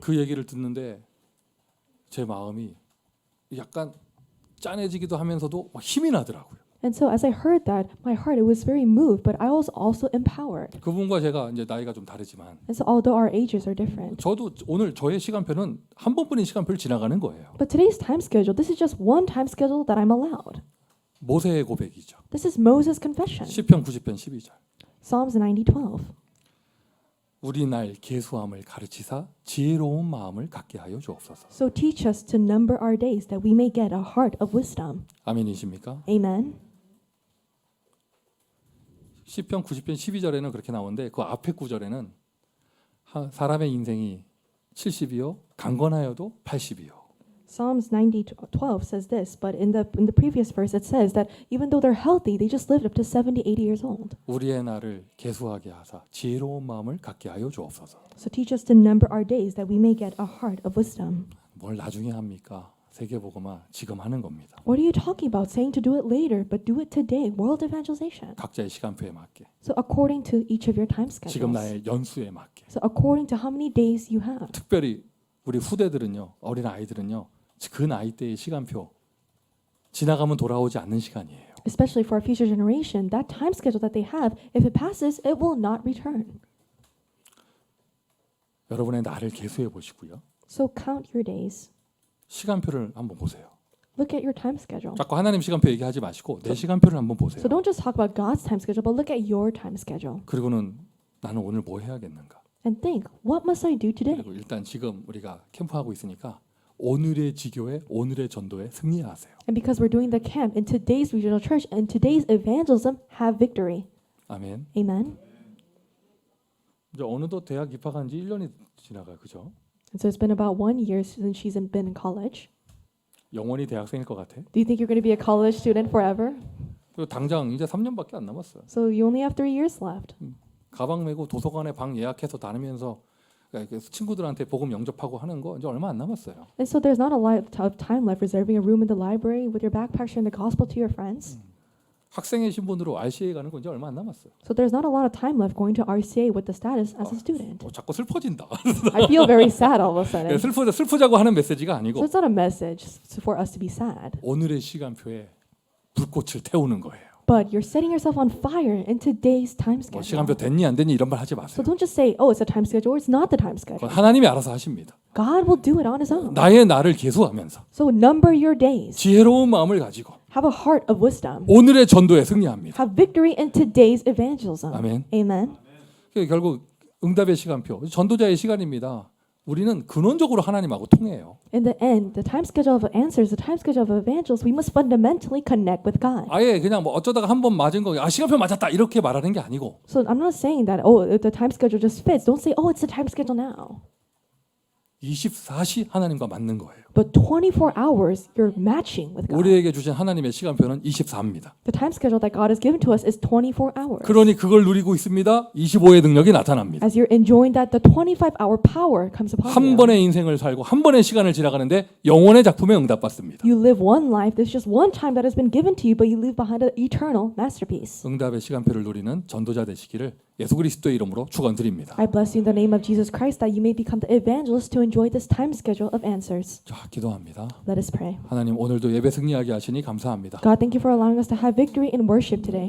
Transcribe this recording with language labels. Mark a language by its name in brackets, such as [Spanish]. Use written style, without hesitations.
[Korean] 그 얘기를 듣는데 제 마음이 약간 짠해지기도 하면서도 막 힘이 나더라고요. [English] And so as I heard that, my heart, it was very moved, but I was also empowered. [Korean] 그분과 제가 이제 나이가 좀 다르지만 [English] And so although our ages are different, [Korean] 저도 오늘 저의 시간표는 한 번뿐인 시간표를 지나가는 거예요. [English] but today's time schedule, this is just one time schedule that I'm allowed. [Korean] 모세의 고백이죠. [English] This is Moses' confession. [Korean] 시편 90편 12절. [English] Psalms 90:12. [Korean] 우리 날 계수함을 가르치사 지혜로운 마음을 갖게 하여 주옵소서. [English] So teach us to number our days that we may get a heart of wisdom. [Korean] 아멘이십니까? [English] Amen. [Korean] 시편 90편 12절에는 그렇게 나오는데 그 앞에 구절에는 사람의 인생이 70이요 강건하여도 80이요. [English] Psalms 90:12 says this, but in the previous verse it says that even though they're healthy, they just lived up to 70, 80 years old. [Korean] 우리의 날을 계수하게 하사 지혜로운 마음을 갖게 하여 주옵소서. [English] So teach us to number our days that we may get a heart of wisdom. [Korean] 뭘 나중에 합니까? 세계복음화 지금 하는 겁니다. [English] What are you talking about? Saying to do it later, but do it today. World evangelization. [Korean] 각자의 시간표에 맞게. [English] So according to each of your time [Korean] 지금 나의 연수에 맞게. [English] So according to how many days you have. [Korean] 특별히 우리 후대들은요. 어린 아이들은요. 그 나이대의 시간표 지나가면 돌아오지 않는 시간이에요. [English] Especially for our future generation, that time schedule that they have, if it passes, it will not return. [Korean] 여러분의 날을 계수해 보시고요. [English] So count your days. [Korean] 시간표를 한번 보세요. [English] Look at your time schedule. [Korean] 자꾸 하나님 시간표 얘기하지 마시고 내 시간표를 한번 보세요. [English] So don't just talk about God's time schedule, but look at your time schedule. [Korean] 그리고는 나는 오늘 뭐 해야겠는가? [English] And think, what must I do today? [Korean] 그리고 일단 지금 우리가 캠프하고 있으니까 오늘의 지교회, 오늘의 전도에 승리하세요. [English] And because we're doing the camp in today's regional church and today's evangelism, have victory. [Korean] 아멘. [English] Amen. [Korean] 이제 어느덧 대학 입학한 지 1년이 지나가요. 그죠? [English] And so it's been about 1 year since she's been in college. [Korean] 영원히 대학생일 것 같아. [English] Do you think you're going to be a college student forever? [Korean] 그리고 당장 이제 3년밖에 안 남았어요. [English] So you only have 3 years left. [Korean] 가방 메고 도서관에 방 예약해서 다니면서 친구들한테 복음 영접하고 하는 거 이제 얼마 안 남았어요. [English] And so there's not a lot of time left reserving a room in the library with your backpack sharing the gospel to your friends. [Korean] 학생의 신분으로 RCA 가는 거 이제 얼마 안 남았어요. [English] So there's not a lot of time left going to RCA with the status as a student. [Korean] 자꾸 슬퍼진다. [English] I feel very sad all of a sudden. [Korean] 슬프자고 하는 메시지가 [English] So [Korean] 아니고 [English] it's not a message for us to be sad. [Korean] 오늘의 시간표에 불꽃을 태우는 거예요. [English] But you're setting yourself on fire in today's time 뭐 schedule. [Korean] 시간표 됐니 안 됐니 이런 말 하지 [English] So [Korean] 마세요. [English] don't just say, oh, it's a time schedule or it's not the time [Korean] 그건 [English] schedule. [Korean] 하나님이 알아서 하십니다. [English] God will do it on his own. [Korean] 나의 날을 계수하면서 [English] So number your days. [Korean] 지혜로운 마음을 가지고 [English] Have a heart of wisdom. [Korean] 오늘의 전도에 승리합니다. [English] Have victory in today's evangelism. [Korean] 아멘. [English] Amen. [Korean] 결국 응답의 시간표, 전도자의 시간입니다. 우리는 근원적으로 하나님하고 통해요. [English] In the end, the time schedule of answers, the time schedule of evangelists, we must fundamentally connect with God. [Korean] 아예 그냥 뭐 어쩌다가 한 번 맞은 거, 시간표 맞았다 이렇게 말하는 게 아니고 [English] So I'm not saying that, oh, if the time schedule just fits. Don't say, oh, it's the time schedule now. [Korean] 24시 하나님과 맞는 거예요. [English] But 24 hours, you're matching with God. [Korean] 우리에게 주신 하나님의 시간표는 24입니다. [English] The time schedule that God has given to us is 24 hours. [Korean] 그러니 그걸 누리고 있습니다. 25의 능력이 나타납니다. [English] As you're enjoying that, the 25-hour power comes upon [Korean] 한 [English] you. [Korean] 번의 인생을 살고 한 번의 시간을 지나가는데 영원의 작품에 응답받습니다. [English] You live one life. There's just one time that has been given to you, but you live behind an eternal masterpiece. [Korean] 응답의 시간표를 누리는 전도자 되시기를 예수 그리스도의 이름으로 축원드립니다. [English] I bless you in the name of Jesus Christ that you may become the evangelist to enjoy this time schedule of answers. [Korean] 자, 기도합니다. [English] Let us pray. [Korean] 하나님 오늘도 예배 승리하게 하시니 감사합니다. [English] God, thank you for allowing us to have victory in worship today.